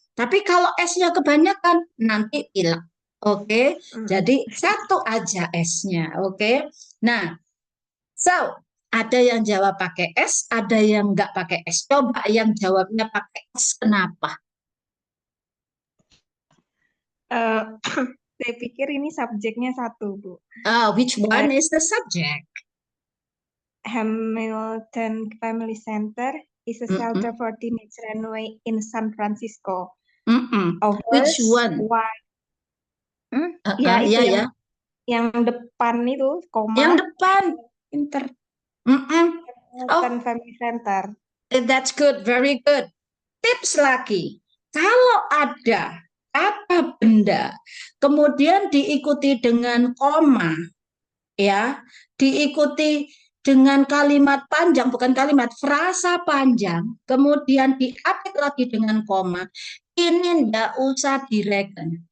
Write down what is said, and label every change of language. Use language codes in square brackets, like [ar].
[id] Tapi kalau esnya kebanyakan nanti pilek. Oke, jadi satu aja esnya. Oke. Nah, so ada yang jawab pakai es, ada yang nggak pakai es. Coba yang jawabnya pakai es, kenapa? Saya pikir ini subjeknya satu, Bu. [en] Which one is the subject? Hamilton Family Center is a shelter for teenage runaway in San Francisco. Which one? Why? [id] Ya, itu yang depan itu, koma. Yang depan, pinter. Hamilton Family Center. [en] That's good, very good. [id] Tips lagi, kalau ada apa benda, kemudian diikuti dengan koma, ya, diikuti dengan kalimat panjang, bukan kalimat, frasa panjang, kemudian diapit lagi dengan koma, ini ndak usah direken.